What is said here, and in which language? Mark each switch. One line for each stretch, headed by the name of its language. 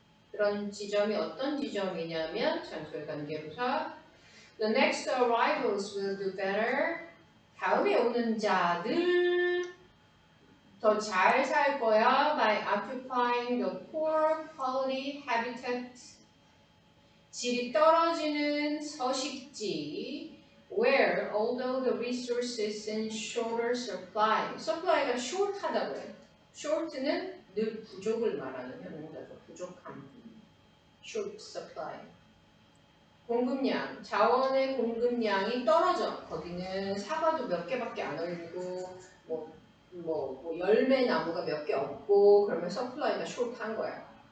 Korean: 그런 지점이 어떤 지점이냐면 장소의 관계부사
English: The next arrivals will do better.
Korean: 다음에 오는 자들 더 잘 살 거야
English: by occupying the poor quality habitat.
Korean: 질이 떨어지는 서식지
English: where although the resources in shorter supply.
Korean: supply가 short하다고 해. short는 늘 부족을 말하는 형용사죠. 부족함.
English: short supply.
Korean: 공급량, 자원의 공급량이 떨어져. 거기는 사과도 몇 개밖에 안 올리고 열매 나무가 몇 개 없고 그러면 서플라이가 숏한 거야.